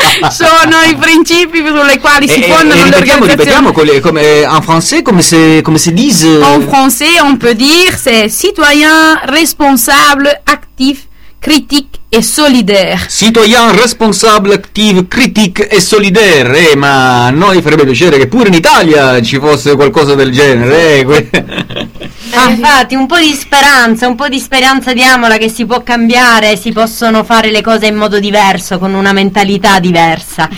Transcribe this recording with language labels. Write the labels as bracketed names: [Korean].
[Italian] Sono i principi sulle quali si fondano le organizzazioni. Ripetiamo come [French] en français, [Italian] come se dice. [French] En français, on peut dire c'est citoyen, responsable, actif, critique e solidaire. Citoyen, responsable, active, critique e solidaire. [Italian] Ma a noi farebbe piacere che pure in Italia ci fosse qualcosa del genere. Infatti, un po' di speranza diamola che si può cambiare, si possono fare le cose in modo diverso, con una mentalità diversa.